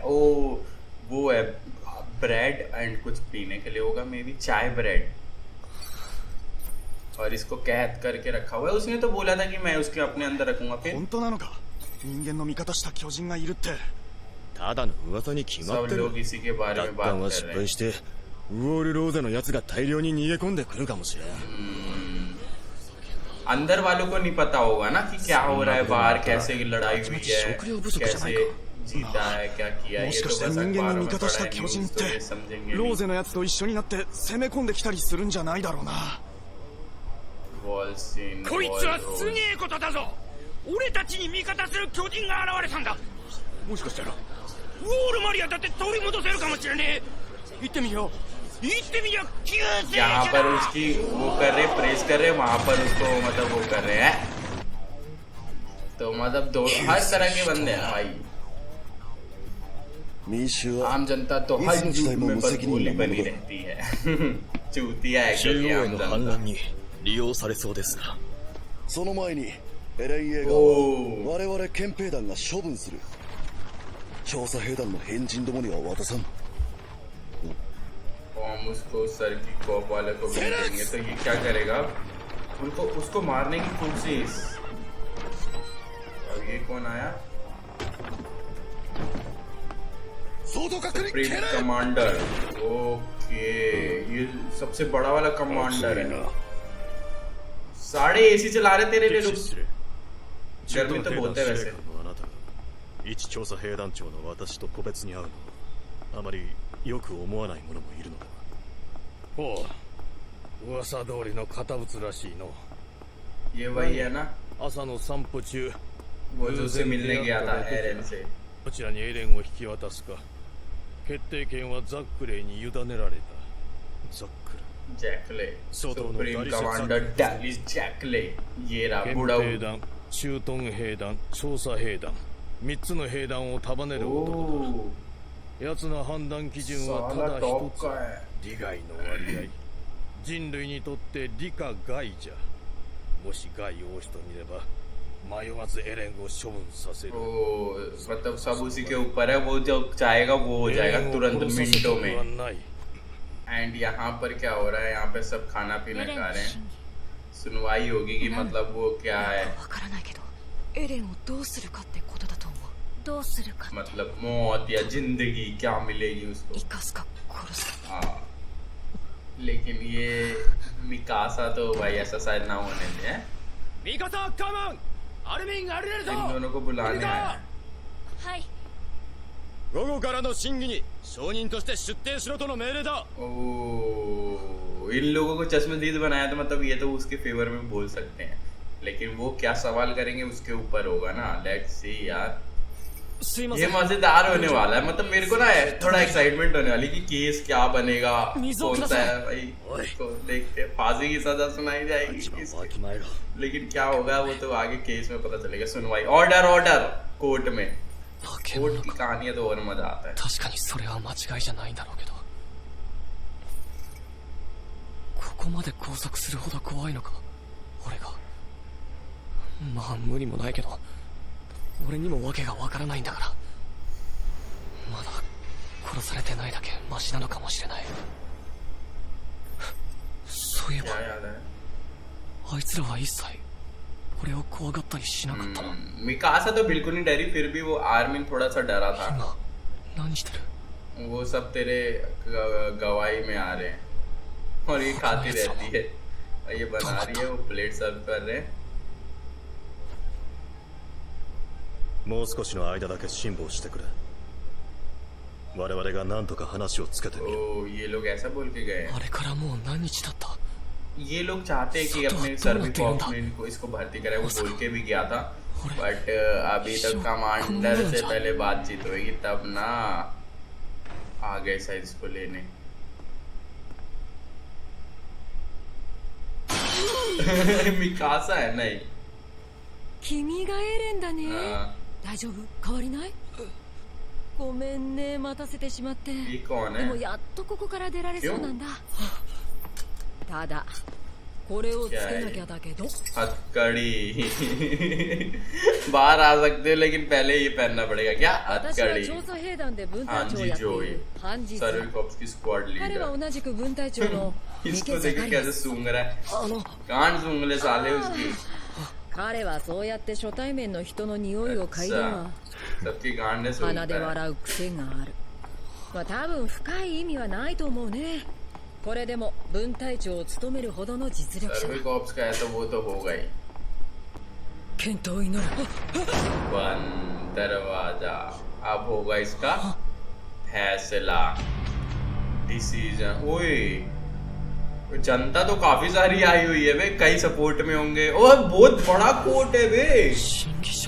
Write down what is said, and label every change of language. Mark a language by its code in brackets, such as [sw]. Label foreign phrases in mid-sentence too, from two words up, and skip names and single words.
[hi] ओ वो है [en] bread and [hi] कुछ पीने के लिए होगा, [en] may be [hi] चाय ब्रेड। और इसको कैद करके रखा हुआ है। उसने तो बोला था कि मैं उसके अपने अंदर रखूंगा। फिर सब लोग इसी के बारे में बात कर रहे हैं। [ja] ウォールローゼのやつが大量に逃げ込んでくるかもしれん。 [hi] अंदर वालों को नहीं पता होगा ना कि क्या हो रहा है बाहर, कैसे की लड़ाई हुई है, कैसे जीता है, क्या किया। ये तो बस अखबारों में पढ़ा है, न्यूज़ तो ये समझेंगे। [ja] ローゼのやつと一緒になって攻め込んできたりするんじゃないだろうな。 [hi] वॉल सीन [ja] こいつはすげえことだぞ。俺たちに味方する巨人が現れたんだ。もしかしたらウォールマリアだって取り戻せるかもしれねえ。行ってみよう。 [hi] यहाँ पर उसकी वो कर रहे, प्रेस कर रहे, वहां पर उसको मतलब वो कर रहे हैं। तो मतलब दो हर तरह के बंदे हैं भाई। आम जनता तो हर युग में बस गोली बनी रहती है। चूतिया है क्योंकि आम जनता। [ja] 利用されそうですな。その前にエレン・イェーガーは我々憲兵団が処分する。調査兵団の変人どもには渡さん。 [hi] हम उसको सर की कॉप वाले को भी देंगे। तो ये क्या करेगा? उनको उसको मारने की कोशिश। अब ये कौन आया? [en] supreme commander. [hi] ओके, ये सबसे बड़ा वाला कमांडर है। साढ़े एसी चला रहे तेरे लिए। गर्मी तो बहुत है वैसे। [ja] 一調査兵団長の私と個別に会うのはあまりよく思わない者もいるのだ。ほう、噂通りの堅物らしいの。 [hi] ये वही है ना, [ja] 朝の散歩中 [hi] वो जो उससे मिलने गया था एरन से। [ja] どちらにエレンを引き渡すか決定権はザックレイに委ねられた。ザックレイ [hi] जैकले, [en] supreme commander [hi] डैलिस जैकले। ये रहा [ja] 憲 [hi] बूढ़ा। [ja] 兵団、駐屯兵団、調査兵団、3つの兵団を束ねる男 [hi] ओ [ja] だ。奴の判断基準はただ [hi] साला [ja] 一 [hi] टॉप [ja] つ。 [hi] का है। [ja] 利害の割合。人類にとって利か害じゃ。もし害を押しと見れば迷わずエレンを処分させる。 [hi] ओ मतलब सब उसी के ऊपर है। वो जो चाहेगा वो हो जाएगा तुरंत मिनटों में। एंड यहाँ पर क्या हो रहा है? यहाँ पे सब खाना पीना खा रहे हैं। सुनवाई होगी कि मतलब वो क्या है, [ja] わからないけど、エレンをどうするかってことだと思う。どうするか。 [hi] मतलब मौत या जिंदगी क्या मिलेगी उसको। [ja] 生かすか殺すか。 [hi] हाँ, लेकिन ये मिकासा तो भाई ऐसा शायद ना होने दे। [ja] 味方カモン、アルミンアルレルト。 [hi] इन दोनों को बुलाने आया। [ja] はい。午後からの審議に証人として出廷しろとの命令だ。 [hi] ओ, इन लोगों को चश्मदीद बनाया तो मतलब ये तो उसके फेवर में बोल सकते हैं, लेकिन वो क्या सवाल करेंगे उसके ऊपर होगा ना। [en] let's see [hi] यार, ये मजेदार होने वाला है। मतलब मेरे को ना थोड़ा एक्साइटमेंट होने वाली कि केस क्या बनेगा, कौन सा है भाई। तो देखते हैं, फांसी की सजा सुनाई जाएगी इसकी। लेकिन क्या होगा वो तो आगे केस में पता चलेगा। सुनवाई, [en] order order [hi] कोर्ट में। कोर्ट की कहानी है तो और मजा आता है। [ja] 確かにそれは間違いじゃないんだろうけど、ここまで拘束するほど怖いのか俺が。まあ無理もないけど、俺にも訳がわからないんだから。まだ殺されてないだけマシなのかもしれない。そういえば [hi] क्या याद है? [ja] あいつらは一切俺を怖がったりしなかったな。 [hi] मिकासा तो बिल्कुल नहीं डरी, फिर भी वो आर्मिन थोड़ा सा डरा था। [ja] 今何してる？ [hi] वो सब तेरे गवाही में आ रहे हैं और ये खाती रहती है। और ये बना रही है, वो प्लेट सर्व कर रहे हैं। [ja] もう少しの間だけ辛抱してくれ。我々が何とか話をつけてみる。 [hi] ओ, ये लोग ऐसा बोल के गए हैं। [ja] あれからもう何日経った？ [hi] ये लोग चाहते हैं कि अपने सर्वी कॉर्प्स में इनको इसको भर्ती करें, वो बोल के भी गया था, बट अभी तक कमांडर से पहले बातचीत होगी तब ना आ गए शायद इसको लेने। मिकासा है नहीं। [ja] 君がエレンだね。 [hi] हाँ, [ja] 大丈夫？変わりない？ごめんね、待たせてしまって。 [hi] ये कौन [ja] でも [hi] है? [ja] やっとここから出られそうなんだ。ただこれをつけなきゃだけど。 [hi] हथकड़ी। बाहर आ सकते हो लेकिन पहले ये पहनना पड़ेगा क्या? [ja] 私は [hi] हथकड़ी। [ja] 調査兵団で分隊 [hi] हाँ [ja] 長を [hi] जी [ja] やってい [hi] जोई, [ja] るハンジーさ [hi] सर्वी [ja] ん。 [hi] कॉर्प्स की स्क्वाड [ja] 彼 [hi] लीडर। [ja] は同じく分隊長の三 [hi] इसको [ja] 毛 [hi] देखो [ja] 坂 [hi] कैसे [ja] です [hi] सूंघ रहा है। [ja] あの [hi] कान सूंघ ले साले उसकी। [ja] 彼はそうやって初対面の人の匂いを嗅いでは [hi] सबकी कान ने सूंघता [ja] 鼻で [hi] है। [ja] 笑う癖がある。まあ多分深い意味はないと思うね。これでも分隊長を務めるほどの実力者 [hi] सर्वी कॉर्प्स का है तो वो तो होगा ही। [ja] 健闘を祈る。 [hi] बंद दरवाजा। अब होगा इसका फैसला, डिसीजन। ओए जनता तो काफी सारी आई हुई है बे, कई सपोर्ट में होंगे। और बहुत बड़ा कोर्ट है बे, [ja] 審議所